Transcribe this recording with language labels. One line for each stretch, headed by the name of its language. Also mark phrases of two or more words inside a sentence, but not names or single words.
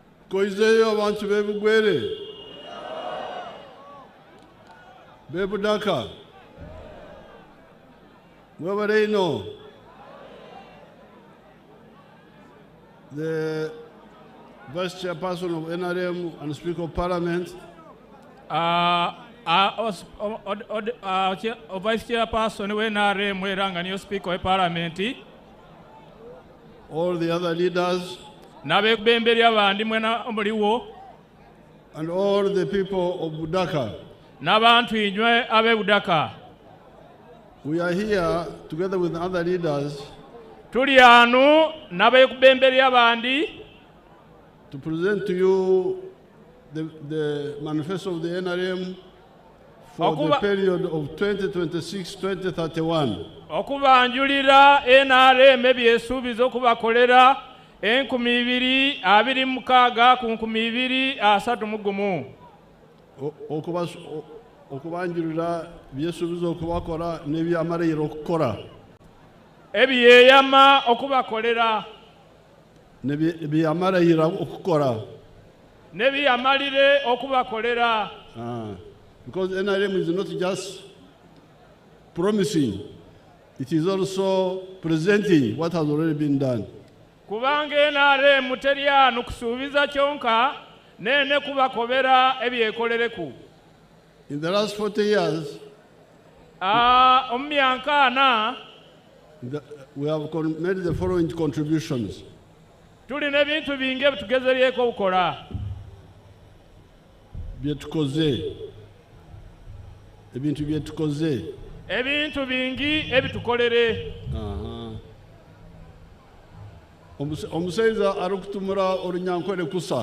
Gwere: Koizeyo abantu bebugwere. Bebudaka. Mwebareino.
English: The Vice Chairperson of NRM and Speaker of Parliament. Vice Chairperson of NRM
Gwere: weranga niyo
English: Speaker of Parliament. All the other leaders.
Gwere: N'abebemberi abandi mwena omuliwo.
English: And all the people of Budaka.
Gwere: N'abantu inywe abe Budaka.
English: We are here together with other leaders.
Gwere: Tuli anu n'abebemberi abandi.
English: To present to you the manifesto of the NRM for the period of 2026-2031.
Nyankole: Okubanjulira NRM ebyesuubizo okubakolera 2026 ku 2031. Okubanjulira byesuubizo okubakola n'ebyamaliriro okukora. Ebyeyama okubakolera. Nebyamaliriro okukora. Nebyamalire okubakolera.
English: Because NRM is not just promising, it is also presenting what has already been done.
Nyankole: Kubanga NRM teri anu kusuubiza kyonka nene kubakobera ebyekolereku.
English: In the last 40 years,
Nyankole: omumyaka ana
English: we have made the following contributions.
Nyankole: Tulina ebintu bingi ebitugezeryeko okukola. Byetukoze. Ebintu byetukoze. Ebintu bingi ebitukolere.
Gwere: Omusaiza arukutumura olunyankole kusa.